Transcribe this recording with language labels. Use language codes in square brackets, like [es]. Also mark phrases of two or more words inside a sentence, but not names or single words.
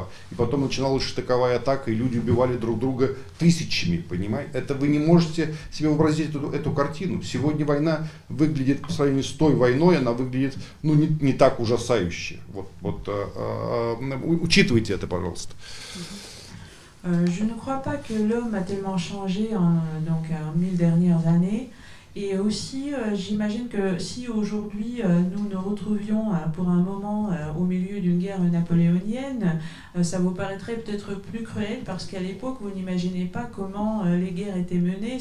[ru] И потом начиналась штыковая атака, и люди убивали друг друга тысячами, понимаете? Это вы не можете себе вообразить эту картину. Сегодня война выглядит, по сравнению с той войной, она выглядит не так ужасающе. Учитывайте это, пожалуйста. [fr] Je ne crois pas que l'homme a tellement changé en 1000 dernières années. Et aussi, j'imagine que si aujourd'hui nous nous retrouvions pour un moment au milieu d'une guerre napoléonienne, ça vous paraîtrait peut-être plus cruel, parce qu'à l'époque, vous n'imaginez pas comment les guerres étaient menées.